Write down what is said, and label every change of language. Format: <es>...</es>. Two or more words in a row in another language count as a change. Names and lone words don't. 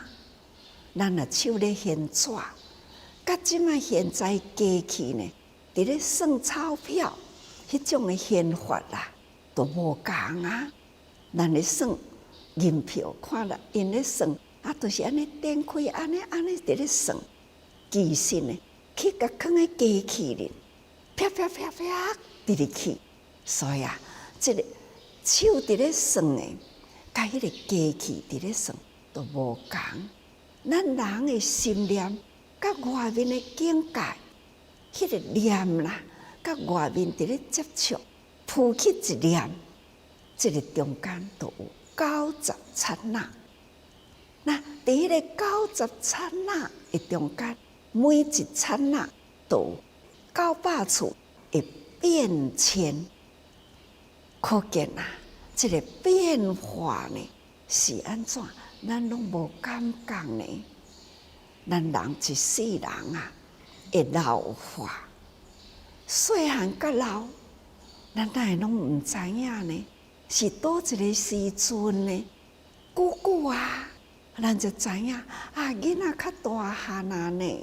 <nan>咱若手咧现纸，甲即卖现在机器呢，伫咧算钞票，迄种的现法啦，都无共啊。咱咧算银票，看了因咧算，都是安尼点开，安尼伫咧算。其实呢，去甲放喺机器里，啪啪啪啪伫入去，所以啊，即个手伫咧算的，甲迄个机器伫咧算都无共。咱人的心念，甲外面的境界，迄个念啦，甲外面伫咧接触，浮起一念，即个中间都有90刹那。那伫迄个90刹那的中间，每一刹那都有900处的变迁，可见啊，这个变化呢是安怎？咱拢无感觉呢。咱人一世人啊，会老化，细汉甲老，咱哪会拢毋知影呢？是倒一个时阵呢？久啊，咱就知影啊，囡仔较大汉啊呢。</nan>